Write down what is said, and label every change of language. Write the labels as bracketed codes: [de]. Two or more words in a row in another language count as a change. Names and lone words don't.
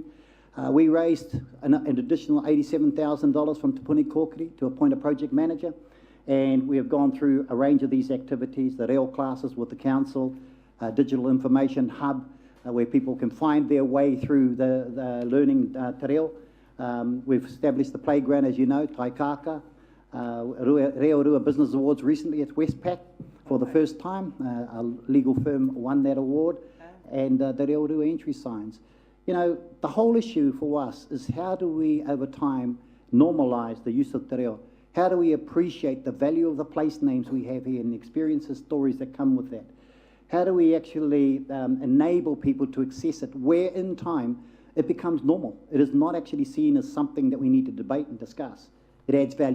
[en] We raised an additional $87,000 from Te Puni Kōkiri to appoint a project manager, and we have gone through a range of these activities, the reo classes with the Council, digital information hub, where people can find their way through the learning [mi] te reo. [en] We've established the playground, as you know, Taikaka, Rotorua Business Awards recently at Westpac for the first time. A legal firm won that award, and the Rotorua entry signs. You know, the whole issue for us is how do we, over time, normalise the use of [mi] te reo? [en] How do we appreciate the value of the place names we have here and the experiences, stories that come with that? How do we actually enable people to access it where in time it becomes normal? It is not actually seen as something that we need to debate and discuss. It adds value.